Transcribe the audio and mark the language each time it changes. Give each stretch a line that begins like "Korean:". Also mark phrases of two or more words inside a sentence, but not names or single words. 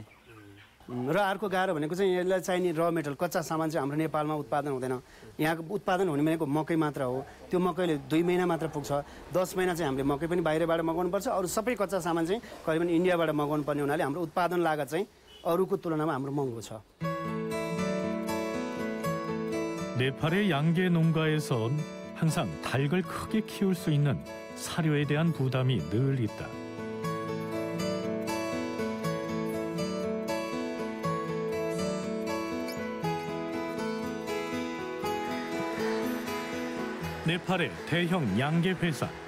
Nepali: र अर्को गाह्रो भनेको चाहिँ यसलाई चाहिने र मेटेरियल कच्चा सामान चाहिँ हाम्रो नेपालमा उत्पादन हुँदैन। यहाँको उत्पादन हुने भनेको मकै मात्र हो। त्यो मकैले 2 महिना मात्र पुग्छ। 10 महिना चाहिँ हामीले मकै पनि बाहिरबाट मगाउनु पर्छ। अरू सबै कच्चा सामान चाहिँ करिबन इन्डियाबाट मगाउनु पर्ने हुनाले हाम्रो उत्पादन लागत चाहिँ अरूको तुलनामा हाम्रो महँगो छ।
Korean: 네팔의 양계 농가에선 항상 닭을 크게 키울 수 있는 사료에 대한 부담이 늘 있다. 네팔의 대형 양계 회사.